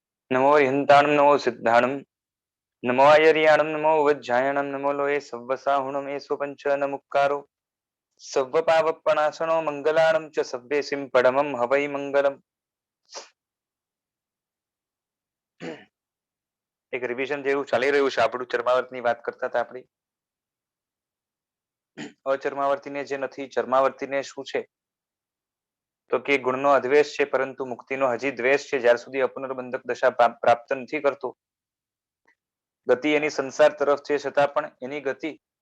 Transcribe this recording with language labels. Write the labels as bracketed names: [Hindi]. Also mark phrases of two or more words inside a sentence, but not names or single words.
[Prakrit languages] नमो हन्ताणं नमो सिद्धाणं नमो आयर्याणं नमो वज्जायणं नमो लोये सव्वसाहुणं एषो पंच नमुक्कारो सव्वपावपणासनो मंगलाणं च सव्येसिं परमं हवै मंगलम। [Gujarati] એક રિવિઝન જેવું ચાલી રહ્યું છે આપણું ચર્માવર્તની વાત કરતા હતા આપણી અચર્માવર્તીને જે નથી ચર્માવર્તીને શું છે તો કે ગુણનો અદ્વેષ છે પરંતુ મુક્તિનો હજી દ્વેષ છે જ્યાર સુધી અપુનર્બંધક દશા પ્રાપ્ત નથી કરતો ગતિ એની સંસાર તરફ છે છતાં પણ એની ગતિ